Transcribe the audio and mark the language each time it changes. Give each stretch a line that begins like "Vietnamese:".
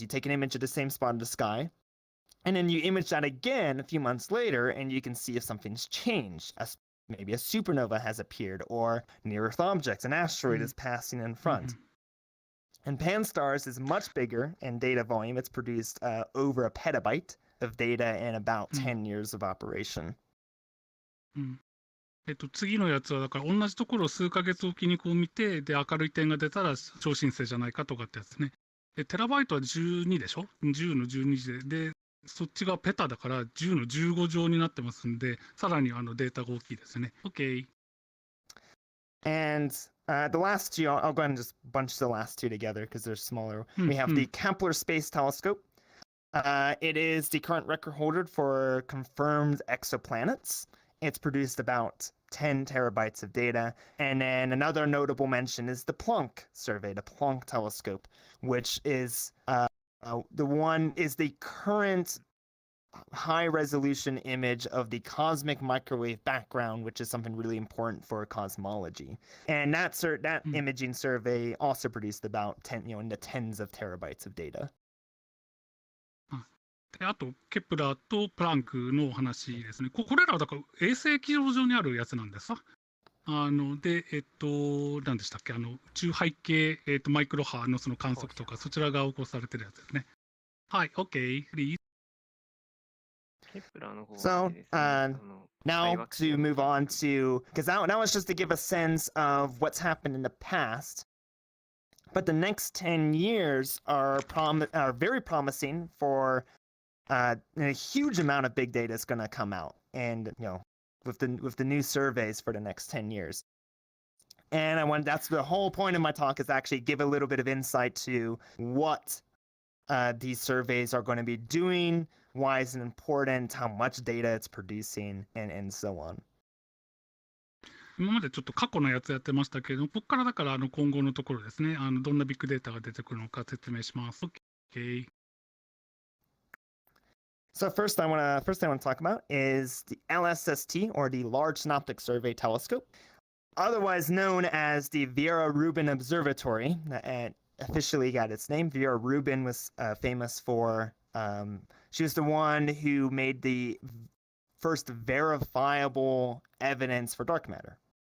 English: You take an image of the same spot in the sky, and then you image that again a few months later, and you can see if something's changed. Maybe a supernova has appeared, or near-Earth objects, an asteroid is passing in front. And Pan-STARRS is much bigger in data volume. It's produced over a petabyte of data in about 10 years of operation.
Japanese: 次のやつはだから同じところを数ヶ月おきにこう見て、で明るい点が出たら超新星じゃないかとかってやつですね。テラバイトは12でしょ ?10 の12で。で、そっちがペタだから10の15乗になってますんで、さらにデータが大きいですね。
English: OK。 And the last two, I'll go ahead and just bunch the last two together because they're smaller. We have the Kepler Space Telescope. It is the current record holder for confirmed exoplanets. It's produced about 10 terabytes of data. And then another notable mention is the Planck Survey, the Planck Telescope, which is the current high-resolution image of the cosmic microwave background, which is something really important for cosmology. And that imaging survey also produced about 10, in the tens of terabytes of data.
Japanese: であと、ケプラーとプランクの話ですね。これらはだから衛星軌道上にあるやつなんですか。で、何でしたっけ、宇宙背景、マイクロ波のその観測とか、そちらが起こされてるやつですね。はい、
English: OK、please. So, now to move on to, because that was just to give a sense of what's happened in the past. But the next 10 years are very promising for a huge amount of big data is going to come out, and with the new surveys for the next 10 years. And that's the whole point of my talk, is actually give a little bit of insight to what these surveys are going to be doing, why is it important, how much data it's producing, and so on.
Japanese: 今までちょっと過去のやつやってましたけれども、ここからだから今後のところですね、どんなビッグデータが出てくるのか説明します。
English: OK。 So first I want to talk about is the LSST, or the Large Synoptic Survey Telescope, otherwise known as the Vera Rubin Observatory. It officially got its name. Vera Rubin was famous for, she was the one who made the first verifiable evidence for dark matter.